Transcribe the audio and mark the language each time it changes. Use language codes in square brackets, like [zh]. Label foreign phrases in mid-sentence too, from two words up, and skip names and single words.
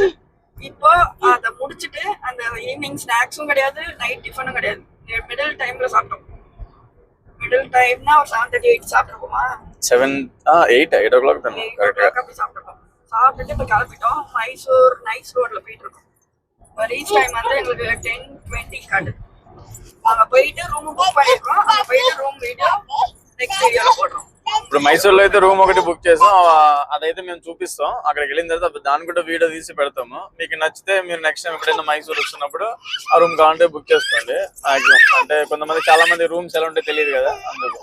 [ta] இப்போ அதை முடிச்சுட்டு அந்த [en] evening snacks [ta] கிடையாது, [en] night tiffin [ta] கிடையாது, [en] middle time [ta] சாப்பிட்டோம். [en] middle time [ta] ஒரு 7:30-8 சாப்பிட்டுருப்போமா? 8 o'clock அப்படி சாப்பிட்டுருக்கோம். சாப்பிட்டுட்டு இப்போ கிளம்பிட்டோம். மைசூர் நைஸ் ரோட்ல போயிட்டு இருக்கோம். [en] reach time [ta] வந்து எங்களுக்கு 10:20 காட்டுது. அங்க போயிட்டு [en] room book [ta] பண்ணிருக்கோம். [te] అక్కడ పోయిన [en] room video next video [te] పోடுறோం. ఇప్పుడు మైసూర్లో అయితే రూమ్ ఒకటి బుక్ చేసాం, అదైతే మేము చూపిస్తాం. అక్కడికి వెళ్ళిన తర్వాత దాని కూడా వీడియో తీసి పెడతాము. మీకు నచ్చితే మీరు [en] next time [te] ఎప్పుడైనా మైసూర్ వచ్చినప్పుడు ఆ రూమ్ కావాలంటే బుక్ చేసుకోండి. అంటే కొంతమంది చాలా మంది రూమ్స్ ఎలా ఉంటే తెలియదు కదా, అందుకు.